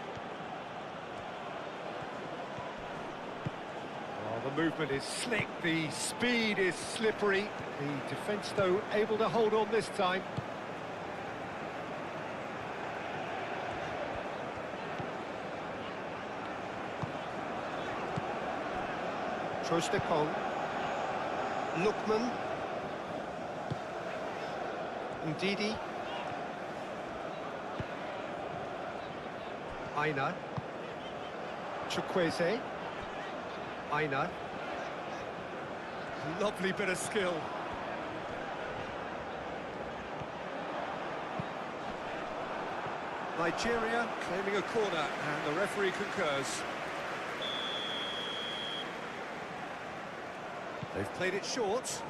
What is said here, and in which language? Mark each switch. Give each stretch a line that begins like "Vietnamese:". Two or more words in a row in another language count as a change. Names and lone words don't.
English: Oh, the movement is slick, the speed is slippery. The defence, though, able to hold on this time. Trostekong. Lookman. Ndidi. Aina. Chukwueze. Aina. Lovely bit of skill. Nigeria claiming a corner, and the referee concurs. They've played it short.